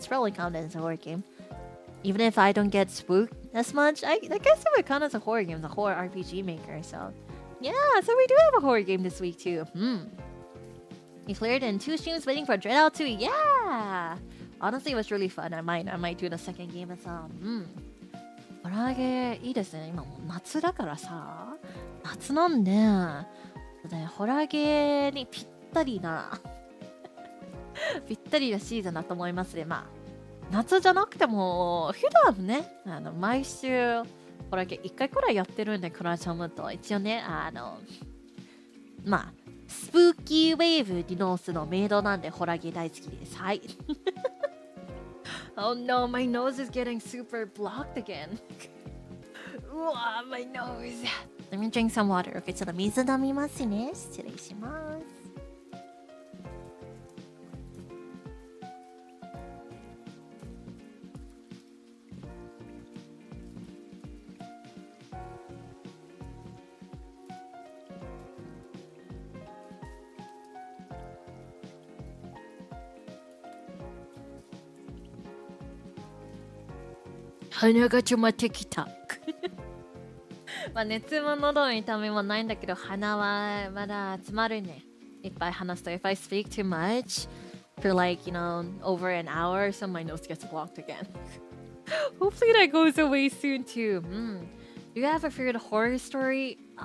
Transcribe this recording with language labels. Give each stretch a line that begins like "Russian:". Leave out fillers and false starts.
English: It's probably counted as a horror game. Even if I don't get spooked as much, I guess it would count as a horror game, the horror RPG maker. So, yeah, so we do have a horror game this week too. We cleared in 2 streams waiting for Dreadout 2. Yeah! Honestly, it was really fun. I might do the second game as well.
Japanese: ホラーゲーいいですね。今もう夏だからさ、夏なんで、ホラーゲーにぴったりなぴったりなシーズンだと思いますね。まあ夏じゃなくても普段ね毎週ホラーゲー1回くらいやってるんで、クラチャムと一応ねまあスプーキーウェーブディノースのメイドなんでホラーゲー大好きです。はい。
English: Oh no, my nose is getting super blocked again. うわ、my nose. Let me drink some water.
Japanese: Okay, ちょっと水飲みますね。失礼します。鼻がちょまってきた。まあ熱も喉の痛みもないんだけど、鼻はまだ詰まるね。いっぱい話すと、
English: if I speak too much for like, over an hour, so my nose gets blocked again. Hopefully that goes away soon too. Do you have a favorite horror story?